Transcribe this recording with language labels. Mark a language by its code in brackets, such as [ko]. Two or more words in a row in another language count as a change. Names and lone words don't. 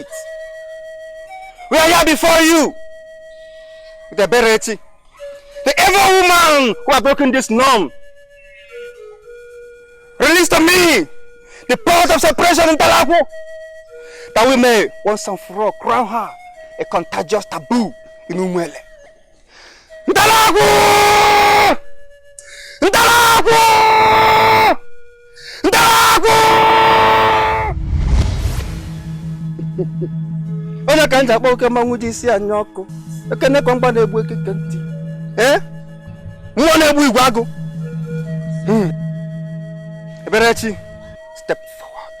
[en] We are here before you with the Bereti, the evil woman who has broken this norm. Release to me the power of separation in Talapo, that we may once and for all crown her a contagious taboo in Umuele. Ntalapo! Ntalapo! Ntalapo! [ig] Onye ka nja kpọ oke mmanwụ ji isi anya ọkụ. Ekene kwa mgba na-egbu ekike ntị. Mmụọ na-egbu igwe agụ. Eberechi, [en] step forward.